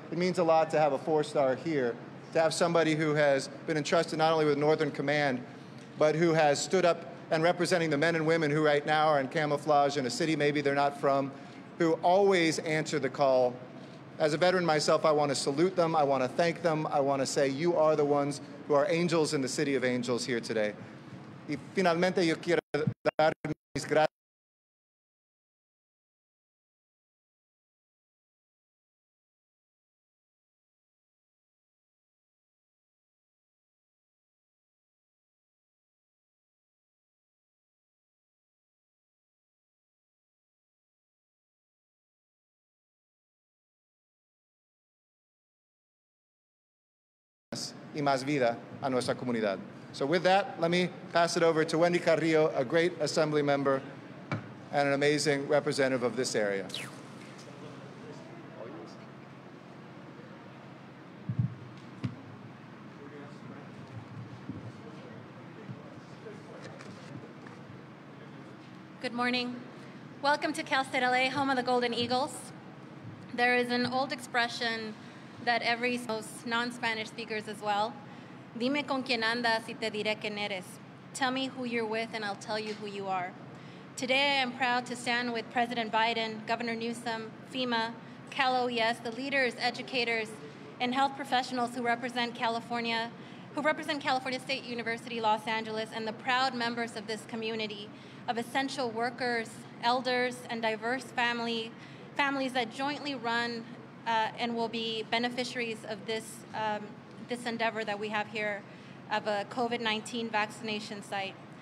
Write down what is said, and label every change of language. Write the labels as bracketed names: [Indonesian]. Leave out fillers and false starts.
[English] It means a lot to have a 4-star here, to have somebody who has been entrusted not only with Northern Command, but who has stood up and representing the men and women who right now are in camouflage in a city maybe they're not from, who always answer the call. As a veteran myself, I want to salute them. I want to thank them. I want to say you are the ones who are angels in the city of angels here today. [Spanish] Y finalmente yo quiero dar mis gracias. Y más vida a nuestra comunidad. [English] So with that, let me pass it over to Wendy Carrillo, a great assembly member and an amazing representative of this area. Good morning. Welcome to Cal State LA, home of the Golden Eagles. There is an old expression that every non-Spanish speakers as well. [Spanish] Dime con quién andas y te diré quién eres. [English] Tell me who you're with and I'll tell you who you are. Today I am proud to stand with President Biden, Governor Newsom, FEMA, Cal OES, the leaders, educators, and health professionals who represent California State University, Los Angeles, and the proud members of this community of essential workers, elders, and diverse families that jointly run and will be beneficiaries of this endeavor that we have here of a COVID-19 vaccination site.